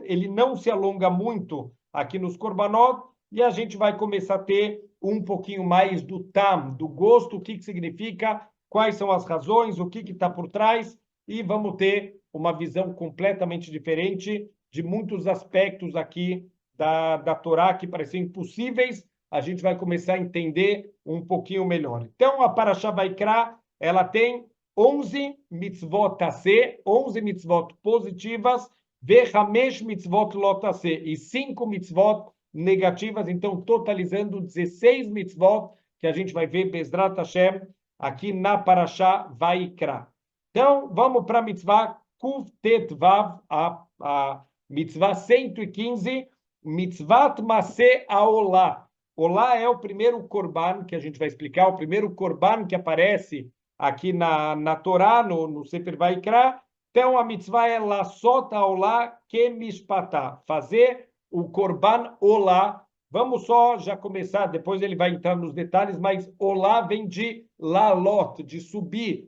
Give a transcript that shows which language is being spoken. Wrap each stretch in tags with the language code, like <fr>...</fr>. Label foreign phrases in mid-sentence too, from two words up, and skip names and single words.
<pt>Ele não se alonga muito aqui nos korbanot, e a gente vai começar a ter um pouquinho mais do tam, do gosto, o que significa, quais são as razões, o que está por trás, e vamos ter uma visão completamente diferente de muitos aspectos aqui da Torá que pareciam impossíveis. A gente vai começar a entender um pouquinho melhor. Então, a Parashá Vaikra, ela tem 11</pt> <he>מצוות עשה,</he> <pt>11 mitzvot positivas,</pt> <he>וחמש מצוות לא תעשה,</he> <pt>e 5 mitzvot negativas, então totalizando 16 mitzvot que a gente vai ver</pt> <he>בעזרת השם</he> <pt>aqui na Parashá Vaikra. Então, vamos para a mitzvah</pt> <he>קוף טית וו,</he> <pt>a mitzvah 115,</pt> <he>מצות מעשה העולה.</he> <pt>Olá é o primeiro korban que a gente vai explicar, o primeiro korban que aparece aqui na Torá, no Sefer Vaikra. Então, a mitzvah é</pt> <he>לעשות העולה כמשפטה,</he> <pt>fazer o</pt> <he>קרבן עולה.</he> <pt>Vamos só já começar, depois ele vai entrar nos detalhes, mas olá vem de lalot, de subir.</pt>